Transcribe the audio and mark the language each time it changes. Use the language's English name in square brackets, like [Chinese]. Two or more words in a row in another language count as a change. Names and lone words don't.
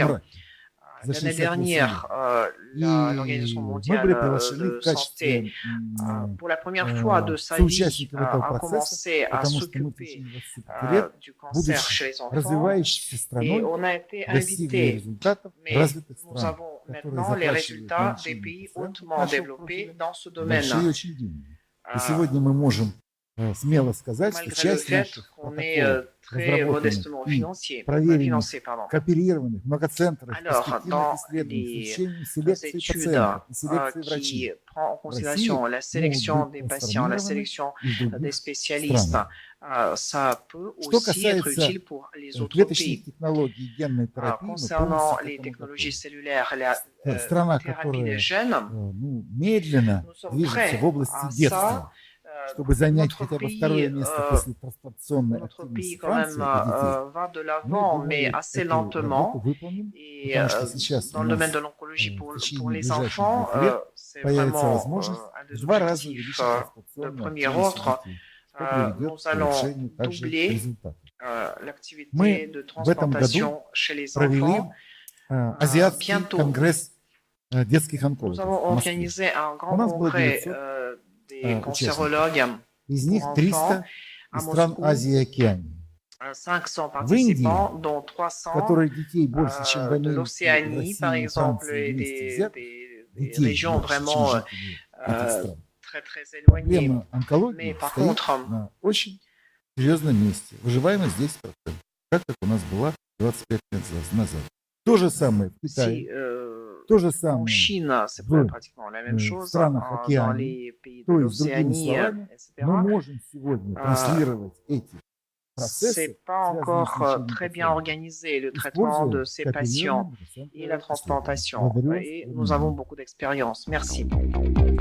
[French] L'année dernière, l'Organisation mondiale de santé, pour la première fois de sa vie, a commencé à s'occuper du cancer chez les enfants et on a été invité. Mais nous avons maintenant les résultats des pays hautement développés dans ce domaine. [Russian] смело сказать, что [French] malgré le [Russian] часть [French] fait [Russian] наших [French] qu'on est [Russian] протоколов, [French] très [Russian] разработанных [French] modestement [Russian] и [French] financé, [Russian] проверенных, [French] pardon. [Russian] кооперированных, многоцентровых, [French] Alors, [Russian] перспективных [French] dans [Russian] исследований с [French] les [Russian] участием селекции [French] études [Russian] пациентов и селекции [French] qui [Russian] врачей [French] prend en [Russian] в России [French] considération la [Russian] могут [French] sélection [Russian] быть [French] des patients, la [Russian] трансформированы [French] sélection [Russian] и в [French] des [Russian] других [French] spécialistes, [Russian] странах. [French] ça peut [Russian] Что [French] aussi être [Russian] касается [French] utile pour les autres [Russian] клеточных [French] pays. [Russian] технологий и генной терапии, мы [French] Concernant [Russian] полностью к [French] les [Russian] этому [French] technologies [Russian] готовы. [French] cellulaires, la [Russian] Страна, [French] thérapie des [Russian] которая [French] gènes, [Russian] медленно [French] nous sommes [Russian] движется [French] prêts [Russian] в области [French] à [Russian] детства, [French] ça. [Russian] чтобы занять [French] Notre [Russian] хотя бы [French] pays, [Russian] второе место после трансплантационной [French] notre [Russian] активности [French] pays quand même [Russian] Франции и детей, [French] va de [Russian] мы, [French] l'avant, mais [Russian] думаю, [French] assez [Russian] эту работу [French] lentement. [Russian] выполним, [French] Et [Russian] потому что сейчас [French] dans [Russian] у [French] le domaine de [Russian] нас [French] l'oncologie [Russian] в [French] pour [Russian] течение [French] les [Russian] ближайших [French] enfants, [Russian] 2 лет [French] c'est [Russian] появится [French] vraiment [Russian] возможность [French] un [Russian] в [French] des [Russian] 2 раза [French] objectifs [Russian] увеличить [French] de [Russian] трансплантационную [French] premier [Russian] активность [French] ordre. [Russian] детей, что приведет [French] Nous [Russian] к [French] allons [Russian] улучшению также [French] doubler [Russian] результатов. [French] l'activité [Russian] Мы [French] de [Russian] в этом году [French] transplantation chez les [Russian] провели [French] enfants. [Russian] Азиатский [French] Bientôt, [Russian] конгресс детских [French] nous [Russian] онкологов [French] avons [Russian] в Москве. [French] organisé un [Russian] У [French] grand [Russian] нас было [French] congrès [Russian] 900 [French] des [Russian] участников. [French] cancérologues [Russian] Из [French] pour [Russian] них [French] enfants [Russian] 300 [French] à [Russian] из стран [French] Moscou. [Russian] Азии и Океании. [French] 500 [Russian] В Индии, [French] participants, dont [Russian] в [French] 300 [Russian] которой детей больше, чем в [French] de [Russian] Америке, в [French] l'Océanie, par [Russian] России и [French] exemple, [Russian] Франции [French] et [Russian] вместе взятых, [French] des [Russian] детей [French] régions [Russian] больше, чем [French] vraiment [Russian] жителей этих стран. [French] très, très éloignées. [Russian] Проблема онкологии [French] Mais par [Russian] стоит [French] contre, [Russian] на очень серьезном месте. Выживаемость 10%, как у нас была 25 лет назад. То же самое в Китае, [French] si, [Russian] то же [French] en [Russian] самое [French] Chine, c'est [Russian] в [French] pratiquement la même [Russian] в [French] chose, [Russian] странах [French] dans [Russian] Океании. [French] les pays de [Russian] То есть, другими [French] l'Océanie, [Russian] словами, [French] etc. [Russian] мы можем сегодня транслировать эти процессы, [French] C'est pas [Russian] связанные с [French] encore [Russian] лечением [French] très bien [Russian] пациентов, [French] organisé le traitement [Russian] используя [French] de ces patients [Russian] кооперированные [French] et la [Russian] исследования. [French] transplantation. [Russian] Благодарю вас [French] Et [Russian] за [French] nous avons [Russian] внимание. [French] beaucoup d'expérience. Merci.